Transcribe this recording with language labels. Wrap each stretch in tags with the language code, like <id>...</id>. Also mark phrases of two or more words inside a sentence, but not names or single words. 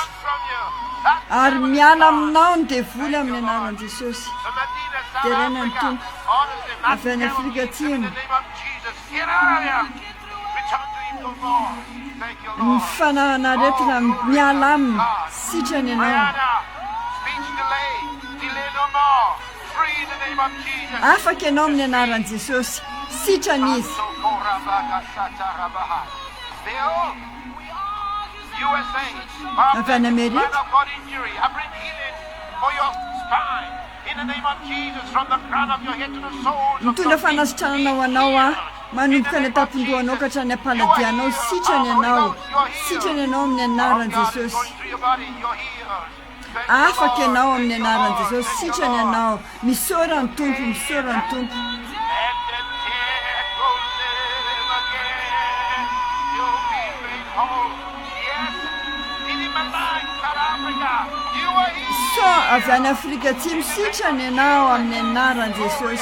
<mg>Ary miala aminao ny devoly amin'ny anaran'i Jesosy. Terenan'ny Tompo. Avy any Afrika Atsimo. Ny fanahana aretina miala aminy. Sitrana ianao.</mg> <en>Speech delay no more. name of Jesus.</en> <mg>Afaka ianao amin'ny anaran'i Jesosy. Sitrana izy. USA, Avy any Amerika.</mg> <en>God injury. I bring healing for your spine. In the name of Jesus, from the crown of your head to the soles of</en> <mg>Mitondra</mg> <en>your feet.</en> <mg>fanasitranana ho anao manomboka ny tampon-dohanao ka hatrany am-paladianao. Sitrana ianao. Sitrana ianao amin'ny anaran'i Jesosy. Afaka ianao amin'ny anaran'i Jesosy. Sitrana ianao. Misaorany Tompo, misaorany Tompo. So avy any Afrika Atsimo, sitrana ianao amin'ny anaran'i Jesosy.</mg>